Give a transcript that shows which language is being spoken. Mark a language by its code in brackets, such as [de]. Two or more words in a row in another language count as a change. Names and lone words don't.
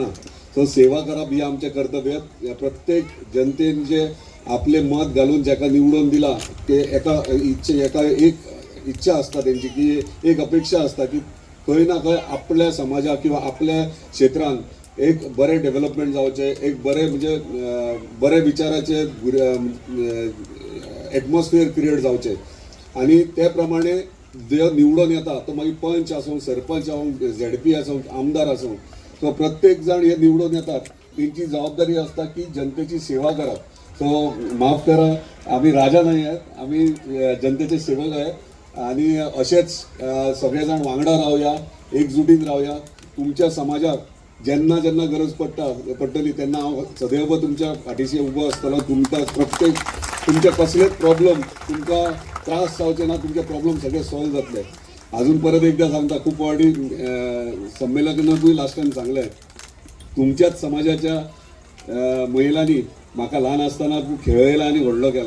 [kok] तो सेवा करप ही आमचें कर्तव्य. प्रत्येक जनतेन जे आपले मत घालून जेका निवडून दिला ते एका एक इच्छा आसता तेंची, की एक अपेक्षा आसता की खंय ना खंय आपल्या समाजाक किंवा आपल्या क्षेत्रांत एक बरें डेव्हलपमेंट जावचें, एक बरें म्हणजे बरे विचाराचे [en] एटमॉस्फियर क्रिएट [kok] जावचें. आनी ते प्रमाणे जे निवडून येता तो मागीर पंच आसूं, सरपंच आसूं, ZP आसूं, आमदार आसूं, सो प्रत्येक जाण हे निवडून येतात, तेंची जबाबदारी आसता की जनतेची सेवा करप. सो माफ करा, आमी राजा नाही आहेत, आमी जनतेचे सेवक आहेत. आणि असेच सगळे जाण वांगडा रावया, एकजुटीन रावया. तुमच्या समाजाक जेन्ना जेन्ना गरज पडटली तेन्ना हांव सदैव तुमच्या फाटीशी उबो आसतलो. तुमकां प्रत्येक तुमचे कसलेच प्रॉब्लेम तुमकां त्रास जावचे ना, तुमचे प्रॉब्लेम सगळे सॉल्व जातले. अजून परत एकदा सांगता, खूप वाटी संमेलनातूय [en] लास्ट टायम [kok] सांगलें, तुमच्याच समाजाच्या महिलांनी म्हाका ल्हान आसतना खूब खेळयला आनी व्हडलो केला.